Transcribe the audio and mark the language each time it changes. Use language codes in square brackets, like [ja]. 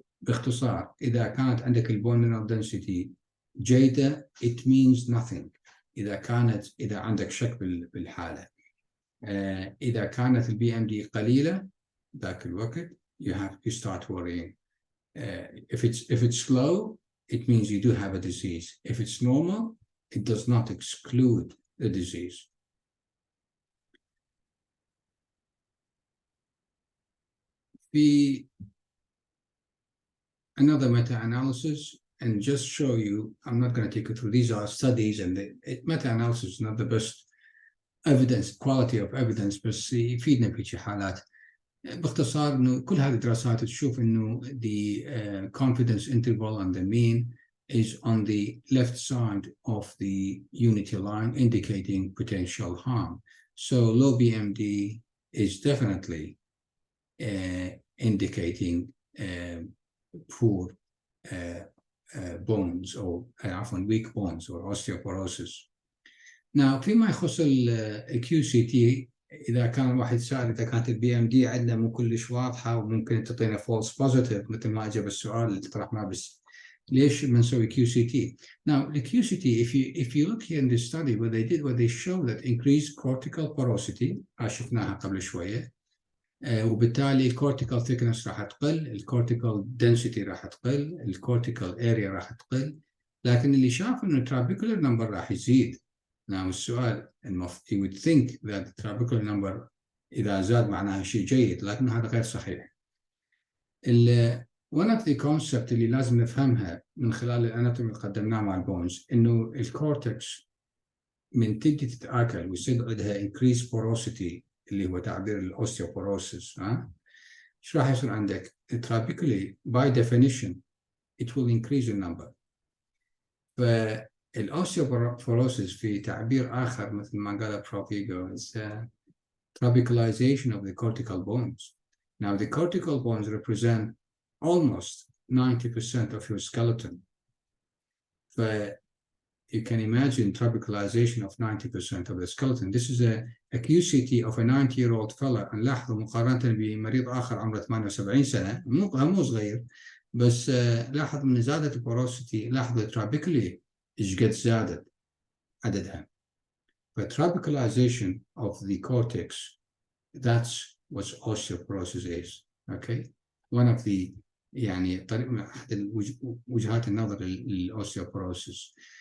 [ar] باختصار إذا كانت عندك البون mineral density جيدة [en] it means nothing. [ar] إذا عندك شك بالحالة. إذا كانت البي ام دي قليلة ذاك الوقت [en] you start worrying. If it's low it means you do have a disease. If it's normal it does not exclude the disease. Another meta-analysis, and just show you, I'm not going to take you through, these are studies, and meta-analysis is not the best evidence, quality of evidence, [ar] بس يفيدنا في شي حالات. باختصار انه كل هذه الدراسات تشوف انه [en] the confidence interval and the mean is on the left side of the unity line [ar] indicating potential harm. [en] So low BMD is definitely indicating poor bones or often weak bones or osteoporosis. [ar] Now فيما يخص ال QCT إذا كان الواحد سائل إذا كانت البي ام دي عندنا مو كلش واضحة وممكن تعطينا false positive مثل ما أجاب السؤال اللي طرحناه بس ليش بنسوي QCT? [en] Now the QCT if you look here in this study what they show that increased cortical porosity [ar] شفناها قبل شوية وبالتالي الكورتيكال thickness راح تقل، الكورتيكال density راح تقل، الكورتيكال area راح تقل، لكن اللي شاف إنه trabecular number راح يزيد. Now السؤال [en] you would think that the trabecular number [ar] إذا زاد معناها شيء جيد، لكن هذا غير صحيح. [en] one of the concepts [ar] اللي لازم نفهمها من خلال الاناتومي اللي قدمناه مع البونز إنه الكورتكس من تجي تتآكل ويصير عندها increased porosity اللي هو تعبير الاوستيوبوروسيس ايش راح يصير عندك؟ [en] trabeculae by definition it will increase the number. [ar] فالاوستيوبوروسيس في تعبير آخر مثل ما قال بروفيجو [en] is trabecularization of the cortical bones. Now the cortical bones represent almost 90% of your skeleton. You can imagine trabecularization of 90% of the skeleton. This is a QCT of a 90-year-old fella. [ar] نلاحظوا مقارنة بمريض آخر عمره 78 سنة مو صغير بس لاحظ من زادت البوروسيتي لاحظوا الترابيكولي إيش قد زادت عددها. [en] Trabecularization of the cortex, that's what osteoporosis is. Okay, one of the [ar] يعني طريق من احد وجهات النظر للاوستيوبروسيس.